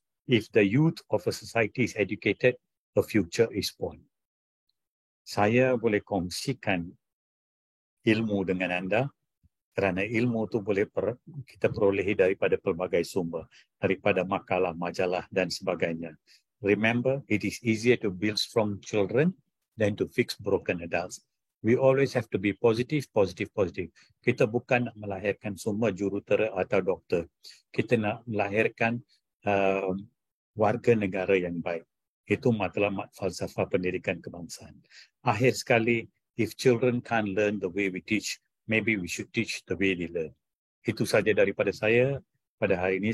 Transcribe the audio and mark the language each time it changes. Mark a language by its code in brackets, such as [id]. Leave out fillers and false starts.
[en] If the youth of a society is educated, a future is born. [ms] Saya boleh kongsikan ilmu dengan anda, kerana ilmu itu boleh kita perolehi daripada pelbagai sumber, daripada makalah, majalah dan sebagainya. [en] Remember, it is easier to build strong children than to fix broken adults. We always have to be positive, positive, positive. [ms] Kita bukan nak melahirkan semua jurutera atau doktor. Kita nak melahirkan warga negara yang baik. Itu matlamat falsafah pendidikan kebangsaan. Akhir sekali, [en] if children can't learn the way we teach, maybe we should teach the way they learn. [ms] Itu saja daripada saya pada hari ini.